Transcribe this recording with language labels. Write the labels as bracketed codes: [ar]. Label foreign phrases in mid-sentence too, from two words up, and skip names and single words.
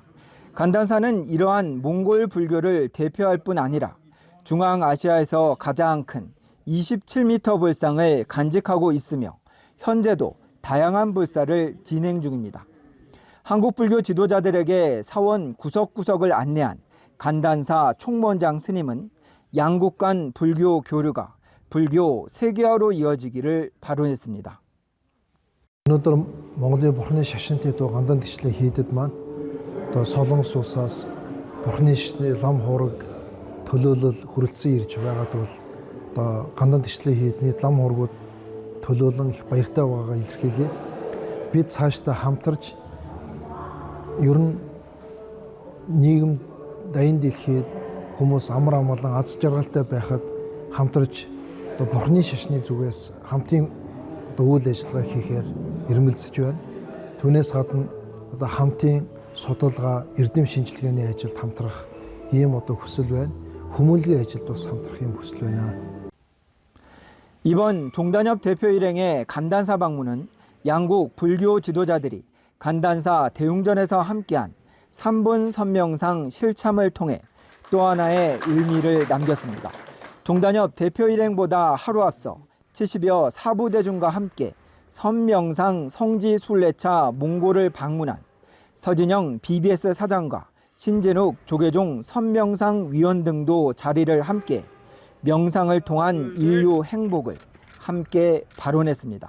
[ko] 간단사는 이러한 몽골 불교를 대표할 뿐 아니라 중앙아시아에서 가장 큰 27m 불상을 간직하고 있으며 현재도 다양한 불사를 진행 중입니다. 한국 불교 지도자들에게 사원 구석구석을 안내한 간단사 총무원장 스님은 양국 간 불교 교류가 불교 세계화로 이어지기를 발언했습니다. 오늘 몽골의 [mn] бурхны шашинтай дуу гандан гişлээ хийдэд маань одоо Солонгос улсаас бурхны лам хуураг төлөөлөл хүрэлцэн ирж байгаад бол одоо гандан гişлээ хийдний лам хуургууд төлөөлөн их баяртай байгаагаа илэрхийлье. Бид цаашдаа хамтарч ер нь нийгэм дайнд дэлхийд хүмүүс амар амгалан аз жаргалтай байхад хамтарч одоо бурхны шашны зүгээс хамтын үйл ажиллагаа хийхээр ирмэлцэж байна. Түүнээс гадна одоо хамтын судалгаа, эрдэм шинжилгээний ажилд хамтрах ийм одоо хүсэл байна. Хүмүүнлэгийн ажилд бас хамтрах ийм хүсэл байна. [ko] 이번 종단협 대표 일행의 간단사 방문은 양국 불교 지도자들이 간단사 대웅전에서 함께한 3분 선명상 실참을 통해 또 하나의 의미를 남겼습니다. 종단협 대표 일행보다 하루 앞서 70여 사부대중과 함께 선명상 성지 순례차 몽골을 방문한 서진영 BBS 사장과 신진욱 조계종 선명상 위원 등도 자리를 함께 명상을 통한 인류 행복을 함께 발언했습니다.